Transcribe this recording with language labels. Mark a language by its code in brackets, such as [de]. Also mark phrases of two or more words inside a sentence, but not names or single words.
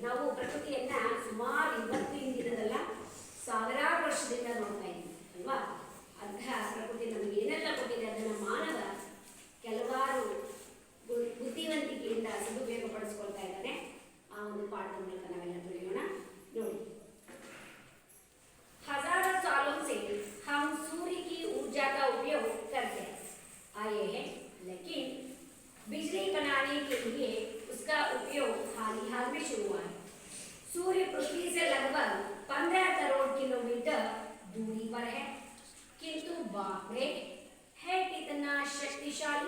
[kn] ನಾವು ಪ್ರಕೃತಿಯನ್ನ ಸುಮಾರು 20 ಹಿಂದಿನದಲ್ಲ, ಸಾವಿರಾರು ವರ್ಷದಿಂದ ನೋಡ್ತಾ ಇದ್ದೀವಿ ಅಲ್ವಾ. ಅಂತಹ ಪ್ರಕೃತಿ ನಮಗೆ ಏನೆಲ್ಲ ಕೊಟ್ಟಿದೆ ಅದನ್ನು ಮಾನವ ಕೆಲವಾರು ಬುದ್ಧಿವಂತಿಕೆಯಿಂದ ಸದುಪಯೋಗ ಪಡಿಸ್ಕೊಳ್ತಾ ಇದ್ದಾನೆ. ಆ ಒಂದು ಪಾಠದ ಮೂಲಕ ನಾವೆಲ್ಲ ತಿಳಿಯೋಣ. ನೋಡಿ, [hi] हजारों सालों से हम सूर्य की ऊर्जा का उपयोग करते आए हैं, लेकिन बिजली बनाने के लिए उसका उपयोग हाल में शुरू हुआ है. सूर्य पृथ्वी से लगभग 15 करोड़ किलोमीटर दूरी पर है, किंतु बाप रे है कितना शक्तिशाली.